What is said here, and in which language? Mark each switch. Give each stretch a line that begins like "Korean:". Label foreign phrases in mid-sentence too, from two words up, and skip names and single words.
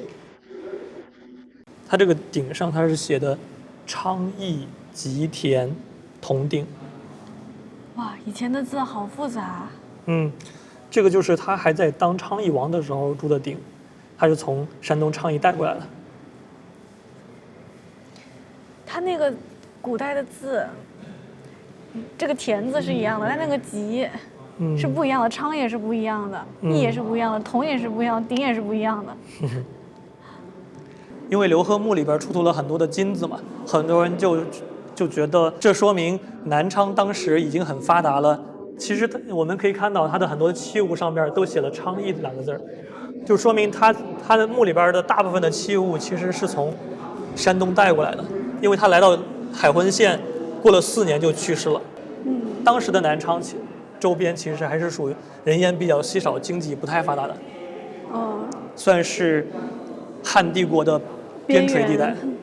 Chinese: 它這個頂上它是寫的昌邑吉田銅鼎。哇，以前的字好複雜。這個就是他還在當昌邑王的時候鑄的鼎，他是從山東昌邑帶過來的。他那個古代的字，這個田字是一樣的，但那個吉是不一樣的，昌也是不一樣的，邑也是不一樣的，銅也是不一樣的，鼎也是不一樣的。因為劉賀墓裡邊出土了很多的金子嘛，很多人就覺得這說明南昌當時已經很發達了。其實我們可以看到它的很多器物上面都寫了昌邑2個字，就說明他的墓裡邊的大部分的器物其實是從山東帶過來的，因為他來到海昏縣過了4年就去世了。當時的南昌周邊其實還是屬於人煙比較稀少、經濟不太發達的，算是漢帝國的邊陲地帶。